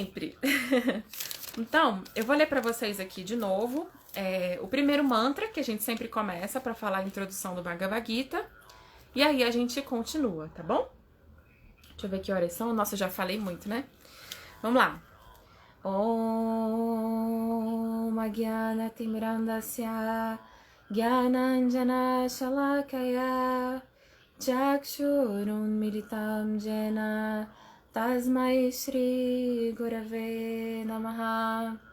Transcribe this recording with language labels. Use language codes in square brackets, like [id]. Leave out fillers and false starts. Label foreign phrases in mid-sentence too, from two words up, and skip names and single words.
[pt] Então, eu vou ler pra vocês aqui de novo o primeiro mantra, que a gente sempre começa para falar a introdução do Bhagavad Gita. E aí a gente continua, tá bom? Deixa eu ver que horas são. Nossa, eu já falei muito, né? Vamos lá. [sa] ॐ ज्ञान तिमिरान्धस्य ज्ञानाञ्जन शलाकया चक्षुरुन्मीलितं जेन तस्मै श्री गुरवे नमः.